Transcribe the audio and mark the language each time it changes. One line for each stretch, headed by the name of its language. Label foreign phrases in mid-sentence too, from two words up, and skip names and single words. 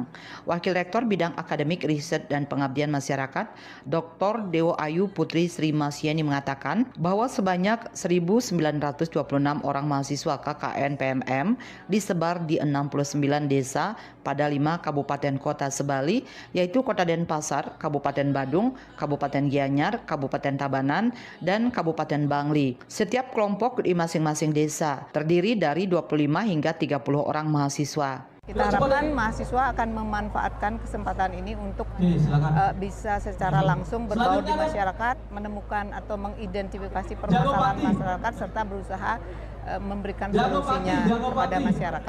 Indonesian: Wakil Rektor Bidang Akademik, Riset dan Pengabdian Masyarakat Dr. Dewa Ayu Putri Sri Masyeni mengatakan bahwa sebanyak 1.926 orang mahasiswa KKN PMM disebar di 69 desa pada 5 kabupaten kota sebali, yaitu Kota Denpasar, Kabupaten Badung, Kabupaten Gianyar, Kabupaten Tabanan, dan Kabupaten Bangli. Setiap kelompok di masing-masing desa terdiri dari 25 hingga 30 orang mahasiswa. Kita harapkan mahasiswa akan memanfaatkan kesempatan ini untuk bisa secara langsung berbaur di masyarakat, menemukan atau mengidentifikasi permasalahan masyarakat serta berusaha memberikan solusinya kepada masyarakat.